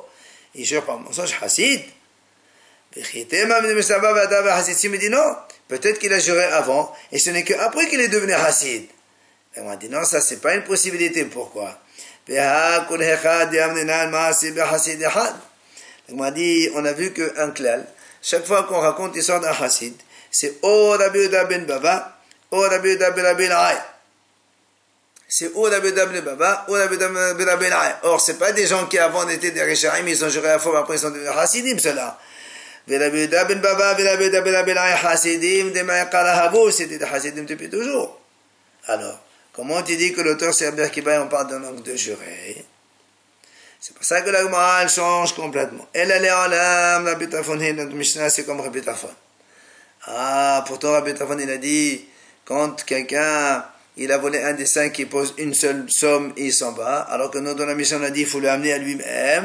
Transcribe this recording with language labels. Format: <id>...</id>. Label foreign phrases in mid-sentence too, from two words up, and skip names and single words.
<fr>Il jure par mensonge, Hassid. Si me dit non, peut-être qu'il a juré avant, et ce n'est qu'après qu'il est devenu Hassid. Elle m'a dit non, ça c'est pas une possibilité, pourquoi? Elle m'a dit, on a vu qu'un klal, chaque fois qu'on raconte l'histoire d'un Hassid, c'est O Rabbi Yehuda ben Baba, O Rabbi Yehuda ben Rabbi Elai. C'est O Rabbi Yehuda ben Baba, O Rabbi Yehuda ben Rabbi Elai. Or, c'est pas des gens qui avant étaient des Rishaim, ils ont juré à faux, après ils sont devenus Hasidim, ceux-là. Rabbi Yehuda ben Baba, Rabbi Yehuda ben Rabbi Elai, Hasidim, de Ma'akala Habu, c'était des Hasidim depuis toujours. Alors, comment tu dis que l'auteur c'est Rabbi Akiva, on parle d'un manque de juré? C'est pour ça que la Gemara elle change complètement. Elle allait en l'âme, Rabbi Tafon, notre Mishnah, c'est comme Rabbi Tafon. Ah, pourtant Rabbi Tafon il a dit, quand quelqu'un il a volé un des cinq qui pose une seule somme et il s'en va, alors que nous dans la Mishnah on a dit il faut le amener à lui-même.</fr>